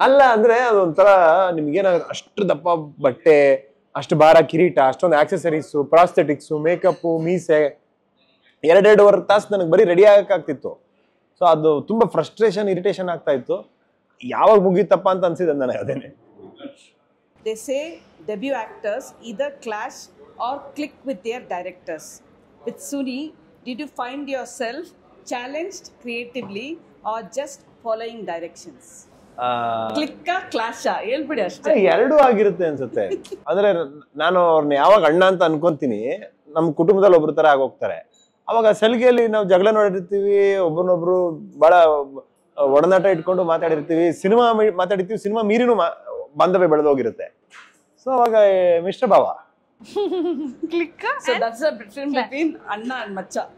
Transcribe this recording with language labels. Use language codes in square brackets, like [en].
[kn] ಅಲ್ಲ ಅಂದ್ರೆ ಅದೊಂಥರ ನಿಮ್ಗೇನಾಗ ಅಷ್ಟು ದಪ್ಪ ಬಟ್ಟೆ, ಅಷ್ಟು ಭಾರ ಕಿರೀಟ, ಅಷ್ಟೊಂದು ಆಕ್ಸೆಸರೀಸು, ಪ್ರಾಸ್ಥೆಟಿಕ್ಸು, ಮೇಕಪ್ಪು, ಮೀಸೆ, 2-2.5 ತಾಸು ನನಗೆ ಬರೀ ರೆಡಿ ಆಗಕ್ಕಾಗ್ತಿತ್ತು. ಸೊ ಅದು ತುಂಬಾ ಫ್ರಸ್ಟ್ರೇಷನ್, ಇರಿಟೇಷನ್ ಆಗ್ತಾ ಇತ್ತು. ಯಾವಾಗ ಮುಗೀತಪ್ಪ ಅಂತ ಅನ್ಸಿದೆ ನನಗೆ ಅದೇನೆ. [en] They say debut actors either clash or click with their directors. With Suni, did you find yourself challenged creatively or just following directions? [kn] ಕ್ಲಿಕ್ಕಾ ಕ್ಲಾಶಾ ಹೇಳ್ಬಿಡಿ ಅಷ್ಟೇ. 2 ಆಗಿರುತ್ತೆ ಅನ್ಸುತ್ತೆ. ಅಂದ್ರೆ ನಾನು ಅವ್ರನ್ನ ಯಾವಾಗ ಅಣ್ಣ ಅಂತ ಅನ್ಕೊಂತೀನಿ, ನಮ್ಮ ಕುಟುಂಬದಲ್ಲಿ ಒಬ್ರು ತರ ಆಗೋಗ್ತಾರೆ. ಅವಾಗ ಸಲಿಗೆಯಲ್ಲಿ ನಾವು ಜಗಳ ನೋಡಿರ್ತೀವಿ, ಒಬ್ಬರನ್ನೊಬ್ರು ಬಹಳ ಒಡನಾಟ ಇಟ್ಕೊಂಡು ಮಾತಾಡಿರ್ತೀವಿ, ಸಿನಿಮಾ ಮಾತಾಡಿರ್ತೀವಿ, ಸಿನಿಮಾ ಮೀರಿನೂ ಬಾಂಧವ್ಯ ಬೆಳೆದೋಗಿರುತ್ತೆ. ಸೊ ಅವಾಗ ಮಿಶ್ರ ಭಾವ. ಕ್ಲಿಕ್ಕಾ. [en] So that's the difference between ಅಣ್ಣ and ಮಚ್ಚ.